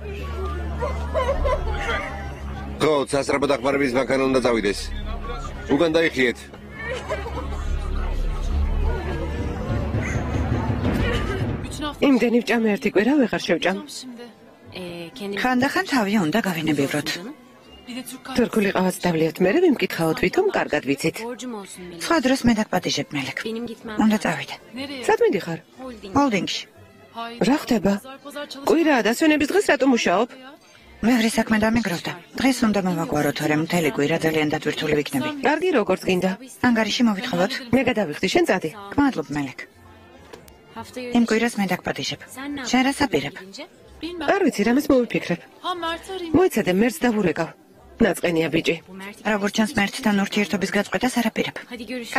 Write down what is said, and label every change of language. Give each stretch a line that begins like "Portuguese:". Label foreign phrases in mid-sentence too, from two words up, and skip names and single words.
Georgian: გთხოვთ, სასწრაფოდ ახმარების მანქანა უნდა წავიდეს. უგან დაიხიეთ. იმდენი ვჭამე ერთი კვირა ვეღარ შევჭამ.
Turkish: Şimdi.
Georgian: ხანდახან თავი უნდა გავინებივროთ.
Turkish: Bir de Türk
Georgian: თურქული ყავაც დავლიათ, მე ვიმკითხავთ ვითომ კარგად ვიცით.
Turkish: borcum olsun benim.
Georgian: სხვა დროს მე დაგპატიჟებ მელეკ.
Turkish: Benim gitmem.
Georgian: უნდა წავიდე.
Turkish: Nereye?
Georgian: სად მიდიხარ? Holding. ჰოლდინგში.
Turkish: Hayır.
Georgian: რა ხდება?
Turkish: Pazar çalışıyor.
Georgian: კვირაა და სვენების დღეს რატომ მუშაობ? მეგრე საქმე დამიგროვდა. დღეს უნდა მოვაგვარო, თორემ მთელი კვირა ძალიან დატვირთული ვიქნები. კარგი, როგორც გინდა. ანგარიში მოვითხოვოთ. მე გადავიხდი, შენ წადი. გმადლობ მელეკ.
Turkish: Haftaya
Georgian: იმ კვირას მე დაგპატიჟებ. შენ რას აპირებ?
Turkish: Bilmem.
Georgian: არ ვიცი, რამეს მოვიფიქრებ.
Turkish: Ha Mert arayayım.
Georgian: მოიცადე მერც დავურეკავ. ნაწყენია ბიჭი.
Turkish: Bu Mert.
Georgian: როგორც ჩანს მერთთან ურთიერთობის გაწყვეტას არ აპირებ.
Turkish: Hadi görüşürüz.